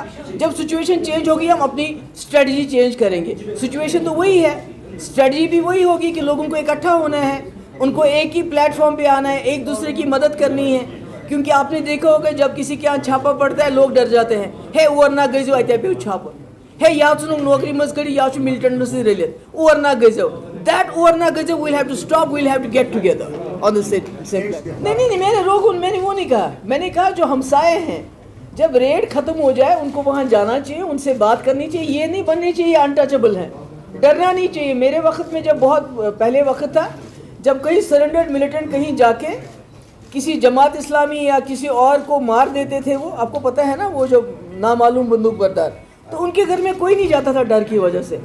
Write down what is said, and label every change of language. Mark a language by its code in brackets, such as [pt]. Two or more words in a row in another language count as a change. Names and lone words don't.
[ur] جب [en] situation change [ur] ہوگی ہم اپنی [en] strategy change [ur] کریں گے. سچویشن تو وہی ہے, اسٹریٹجی بھی وہی ہوگی کہ لوگوں کو اکٹھا ہونا ہے, ان کو ایک ہی پلیٹ فارم پہ آنا ہے, ایک دوسرے کی مدد کرنی ہے. کیونکہ آپ نے دیکھا ہوگا جب کسی کے یہاں چھاپا پڑتا ہے لوگ ڈر جاتے ہیں, [ks] ہے اور نہ گزو اتیا پیو چھاپا, ہے یا ژھنُن نوکری مز کڑی یا چھُ ملٹنٹ سۭتۍ رٔلِتھ, اور نہ گزو. [en] دیٹ [ks] اور نہ گزو [en] we'll have to stop, we'll have to get together on the same. [ur] نہیں, میں نے وہ نہیں کہا. میں نے کہا جو ہمسائے ہیں, جب ریڈ ختم ہو جائے ان کو وہاں جانا چاہیے, ان سے بات کرنی چاہیے, یہ نہیں بننی چاہیے انٹچبل ہیں, ڈرنا نہیں چاہیے. میرے وقت میں جب بہت پہلے وقت تھا جب کئی [en] surrendered militant [ur] کہیں جا کے کسی جماعت اسلامی یا کسی اور کو مار دیتے تھے, وہ آپ کو پتہ ہے نا, وہ جو نامعلوم بندوق بردار, تو ان کے گھر میں کوئی نہیں جاتا تھا ڈر کی وجہ سے.